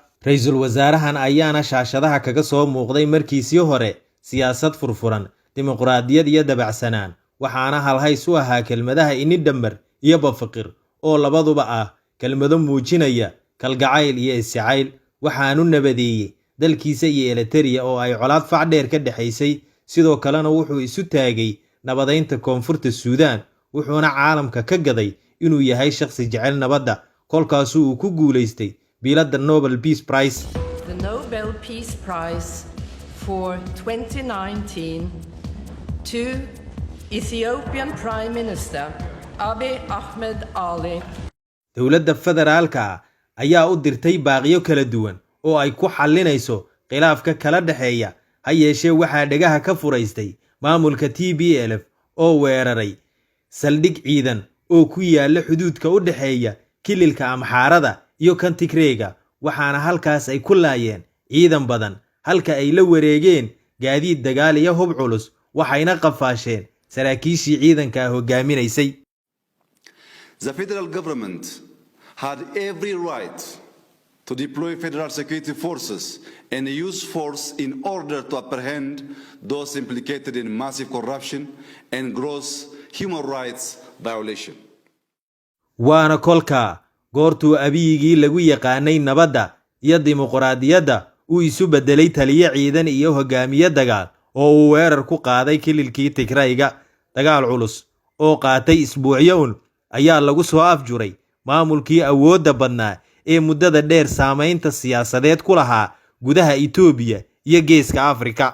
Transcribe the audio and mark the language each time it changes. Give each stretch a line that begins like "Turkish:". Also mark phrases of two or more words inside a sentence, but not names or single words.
Somali: Ra'iisul wasaarahan ayaana shaashadaha kaga soo muuqday markiisii hore siyaasad furfuran, dimuqraadiyad iyo dabacsanaan, waxaana halhays u ahaa kelmadaha inidhamar iyo bafaqir oo labaduba ah kelmado muujinaya kalgacayl iyo isjacayl. Waxaanu nabadeeyey dalkiisa iyo Eritrea oo ay colaad fac dheer ka dhexaysay. Sidoo kalena wuxuu isu taagay nabadeynta koonfurta Suudaan, wuxuuna caalamka ka gaday inuu yahay shakhsi jecel nabadda. Kolkaasuu uu ku guuleystay biladda Nobel Peace Prize.
English: The Nobel Peace Prize for 2019 to Ethiopian Prime Minister Abiy Ahmed Ali.
Somali: Dowladda federaalka ayaa u dirtay baaqiyo kala duwan oo ay ku xallinayso khilaafka kala dhexeeya. Ha yeeshee waxaa dhagaha ka furaystay maamulka TPLF oo weeraray saldhig ciidan oo ku yaala xuduudka u dhexeeya kililka Amxaarada iyo kan Tigreega. Waxaana halkaas ay ku laayeen ciidan badan, halka ay la wareegeen gaadiid dagaal iyo hub culus, waxayna qafaasheen saraakiishii ciidanka hogaaminaysay.
English: The federal government had every right to deploy federal security forces and use force in order to apprehend those implicated in massive corruption and gross human rights violation.
Somali: Waana kolka goortuu Abiyigii lagu yaqaanay nabadda iyo dimuqraadiyadda uu isu beddelay taliye ciidan iyo hogaamiye dagaal oo uu weerar ku qaaday kililkii Tigreega. Dagaal culus oo qaatay isbuucyo ayaa lagu soo afjuray maamulkii awoodda badnaa ee muddada dheer saameynta siyaasadeed ku lahaa gudaha Itoobiya iyo Geeska Afrika.